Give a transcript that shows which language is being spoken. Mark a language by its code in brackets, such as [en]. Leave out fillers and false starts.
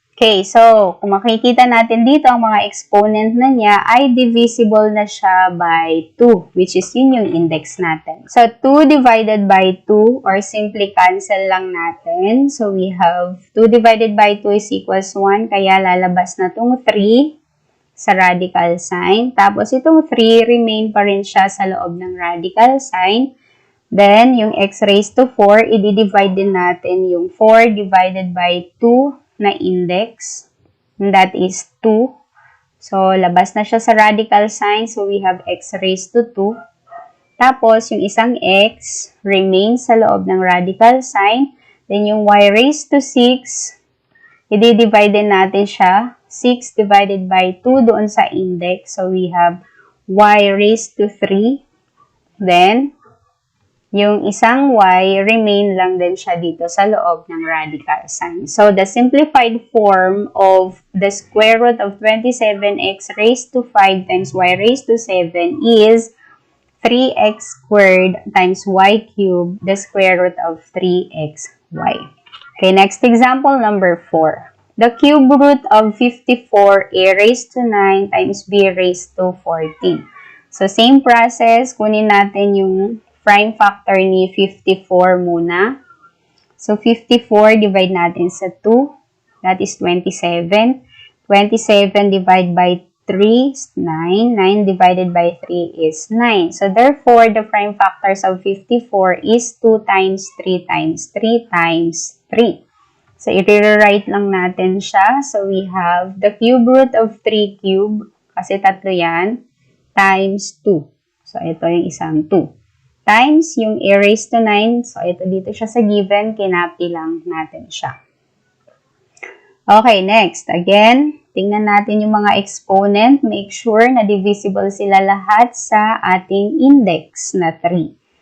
[tl] Okay, so kung makikita natin dito, ang mga exponent na niya ay divisible na siya by 2, [en] which is [tl] yun yung index natin. [en] So, 2 divided by 2, or simply cancel [tl] lang natin. [en] So, we have 2 divided by 2 is equals 1, [tl] kaya lalabas na itong 3 sa [en] radical sign. [tl] Tapos, itong 3 remain pa rin siya sa loob ng radical sign. [en] Then, [tl] yung [en] x raised to 4, [tl] i-divide din natin yung [en] 4 divided by 2 na index. And that is 2. So, [tl] labas na siya sa [en] radical sign. So, we have x raised to 2. [tl] Tapos, yung isang [en] x remains [tl] sa loob ng [en] radical sign. Then, [tl] yung [en] y raised to 6, [tl] i-divide din natin siya. [en] 6 divided by 2 [tl] doon sa [en] index. So, we have y raised to 3. Then, [tl] yung isang y, [en] remain [tl] lang din siya dito sa loob ng radical sign. [en] So, the simplified form of the square root of 27x raised to 5 times y raised to 7 is 3x squared times y cubed, the square root of 3xy. Okay, next example, number 4. The cube root of 54a raised to 9 times b raised to 14. So, same process. [tl] Kunin natin yung [en] prime factor ni 54 muna. So, 54 divide [tl] natin sa [en] 2. That is 27. 27 divided by 3 is 9. 9 divided by 3 is 9. So, therefore, the prime factors of 54 is 2 times 3 times 3 times 3. So, [tl] i-rewrite lang natin siya. [en] So, we have the cube root of 3 cube, [tl] kasi tatlo yan, [en] times 2. So, [tl] ito yung isang [en] 2. Times yung a raised to 9. [tl] So, ito dito siya sa given. Kinapi lang natin siya. Okay, next. Again, tingnan natin yung mga exponent. [en] Make sure [tl] na divisible sila lahat sa ating index na 3.